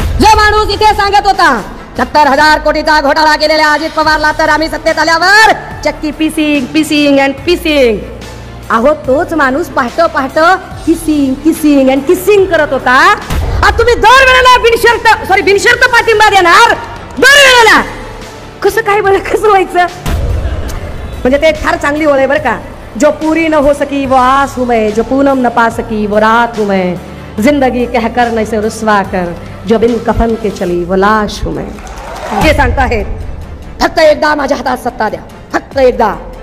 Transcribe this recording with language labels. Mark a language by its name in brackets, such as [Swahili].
[Marathi] जो माणूस इथे सांगत होता 70,000 कोटीचा घोटाळा केलेल्या अजित पवारला तर आम्ही सत्तेत आल्यावर चक्की पीसिंग अँड पीसिंग, अहो तोच माणूस पहाट किसिंग अँड किसिंग करत होता. आता तुम्ही दर वेळेला बिनशर्त पाठिंबा देणार, दर वेळेला कसं काय बरं, कसं व्हायचं? म्हणजे ते फार चांगली ओळ आहे बरं का. [Hindi] जो पूरी न हो सकी वो आस हूँ मैं, जो पूनम न पा सकी वो रात हूँ मैं, जिंदगी कहकर न इसे रुस्वा कर, जो बिन कफन के चली वो लाश हूँ मैं. [Marathi] हे सांगता है फक्त एकदा माझ्या हातात सत्ता द्या, फक्त एकदा.